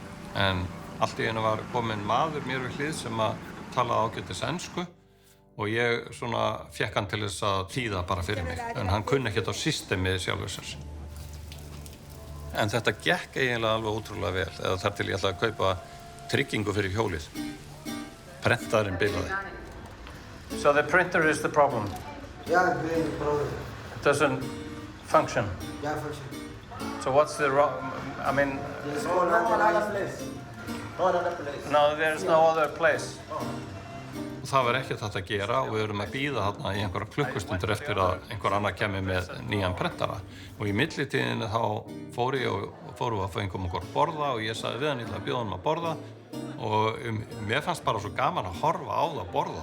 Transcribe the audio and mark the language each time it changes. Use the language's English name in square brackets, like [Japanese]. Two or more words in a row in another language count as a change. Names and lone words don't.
[Icelandic] En allt í einu var kominn maður mér við hlið sem að talaði ágætis ensku og ég svona fékk hann til þess að þýða bara fyrir mig. En hann kunni ekkert á systemið sjálfur sér. En þetta gekk eiginlega alveg ótrúlega vel, eða þar til ég ætlaði að kaupa tryggingu fyrir hjólið. Prentaðurinn bilaði. [English] So the printer is the problem? Yeah, the problem. It doesn't function? Yeah, function. So what's the wrong, I mean... There's no other place. No other place. No, there's no other place. [Icelandic] Það var ekkert hægt að gera og við erum að bíða þarna í einhverja klukkustundir eftir að einhver annar kemur með nýjan prentara. Og í millitíðinni þá fórum við að fengum okkur borða og ég sagði við hann, ég ætla að bjóða hann að borða. Og mér fannst bara svo gaman að horfa á það borða.